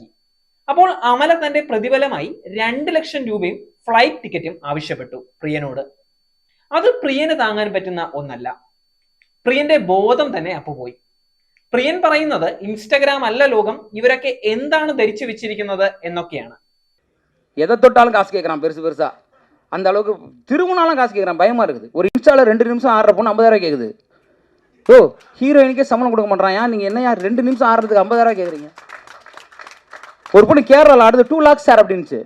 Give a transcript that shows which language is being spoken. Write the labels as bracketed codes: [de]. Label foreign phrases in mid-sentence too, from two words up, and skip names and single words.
[ml] അപ്പോൾ അമല തന്റെ പ്രതിഫലമായി 2 ലക്ഷം രൂപയും ഫ്ലൈറ്റ് ടിക്കറ്റും ആവശ്യപ്പെട്ടു പ്രിയനോട്. അത് പ്രിയന് താങ്ങാൻ പറ്റുന്ന ഒന്നല്ല. പ്രിയന്റെ ബോധം തന്നെ അപ്പു പോയി. പ്രിയൻ പറയുന്നത് ഇൻസ്റ്റഗ്രാം അല്ല ലോകം, ഇവരൊക്കെ എന്താണ് ധരിച്ചു വെച്ചിരിക്കുന്നത് എന്നൊക്കെയാണ്. [ta] எதை தொட்டாலும் காசு கேட்குறான் பெருசு பெருசா. அந்த அளவுக்கு திருமணாலும் காசு கேட்குறான். பயமா இருக்குது. ஒரு இன்ஸ்டால 2 நிமிஷம் ஆடுற பொண்ணு 50,000 கேட்குது. ஓ ஹீரோயினுக்கே சம்பளம் கொடுக்க மாட்டான். ஏன் நீங்க என்ன 2 நிமிஷம் ஆடுறதுக்கு 50,000 கேட்குறீங்க? ஒரு பொண்ணு கேரளாவில் ஆடுது 2 lakhs சார் அப்படின்னுச்சு.